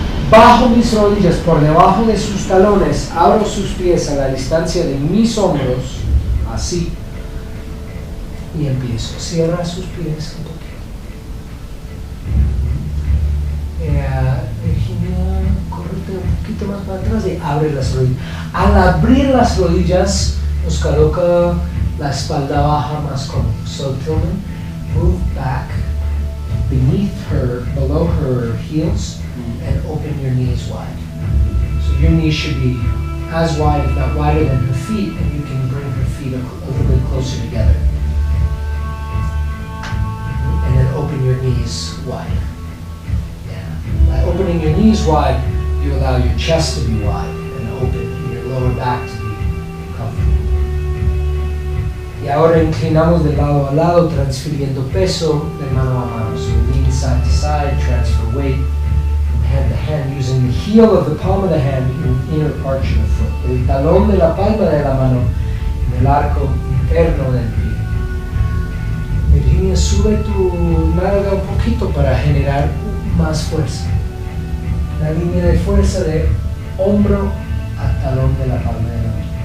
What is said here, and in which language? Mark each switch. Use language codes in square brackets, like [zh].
[es] Bajo mis rodillas por debajo de sus talones, abro sus pies a la distancia de mis hombros, así, y empiezo. Cierra sus pies un poquito. Virginia, córrete un poquito más para atrás y abre las rodillas. Al abrir las rodillas, nos coloca la espalda baja más cómoda. [en] So Tillman, move back beneath her, below her heels, and open your knees wide. So your knees should be as wide, if not wider than her feet, and you can bring her feet a little bit closer together. And then open your knees wide. Yeah. By opening your knees wide, you allow your chest to be wide and open, and your lower back to be comfortable. [es] Y ahora inclinamos de lado a lado, transfiriendo peso de mano a mano. [en] So lean side to side, transfer weight from hand to hand, using the heel of the palm of the hand in inner arch of the foot. [es] El talón de la palma de la mano en el arco interno del pie. Virginia, sube tu nalga un poquito para generar más fuerza. La línea de fuerza de hombro a talón de la palma de la mano.